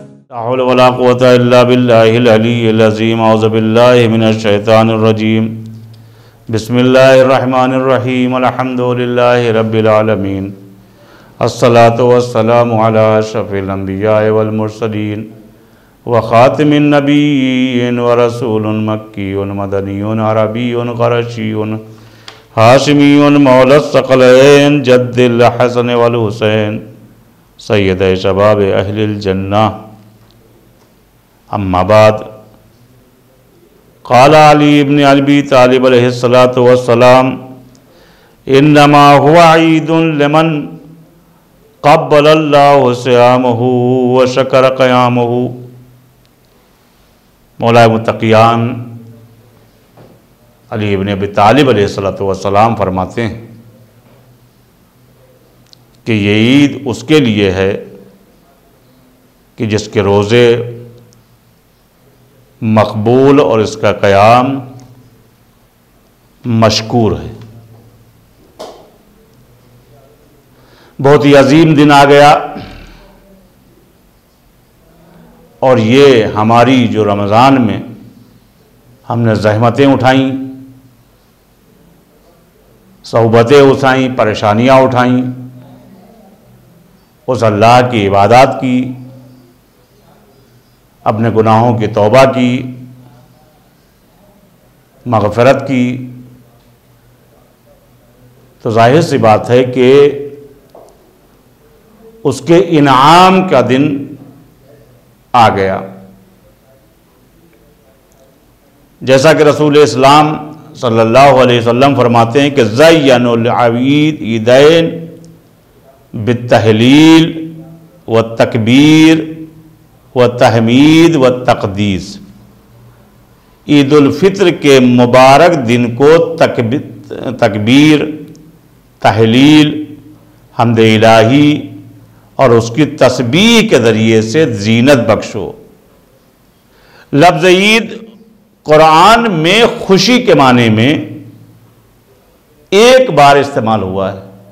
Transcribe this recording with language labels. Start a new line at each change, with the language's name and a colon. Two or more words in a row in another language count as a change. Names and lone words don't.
Arabic: لا حول ولا قوة إلا بالله العلي العظيم أعوذ بالله من الشيطان الرجيم. بسم الله الرحمن الرحيم الحمد لله رب العالمين. الصلاة والسلام على أشرف الأنبياء والمرسلين وخاتم النبيين ورسول مكي مدني عربي قرشي هاشمي مولى الثقلين جد الحسن والحسين سيد شباب أهل الجنة. أما بعد قال علي بن أبي طالب عليه الصلاة والسلام إنما هو عيد لمن قبل الله صيامه وشكر قيامه.
Hindi: मौला मुत्तक़ियान अली इब्न अबी तालिब
Arabic: عليه الصلاة والسلام
Hindi: फरमाते हैं कि ये ईद उसके लिए है कि जिसके रोज़े मकबूल और इसका क़याम मशकूर है। बहुत ही अजीम दिन आ गया और ये हमारी जो रमज़ान में हमने ज़हमतें उठाईं, सहुबतें उठाईं, परेशानियाँ उठाईं, उस अल्लाह की इबादत की, अपने गुनाहों की तौबा की, मग़फ़िरत की, तो ज़ाहिर सी बात है कि उसके इनाम का दिन आ गया। जैसा कि रसूल इस्लाम
Arabic: صلى الله عليه وسلم
Hindi: फरमाते हैं कि
Arabic: زينوا العيدين بالتهليل و تكبير و تحميد و تقديس.
Hindi: ईद उल फित्र के मुबारक दिन को तकबीर, तहलील, हम्द इलाही और उसकी तस्बीह के ज़रिए से ज़ीनत बख्शो। लफ्ज़ ईद कुरान में खुशी के माने में एक बार इस्तेमाल हुआ है।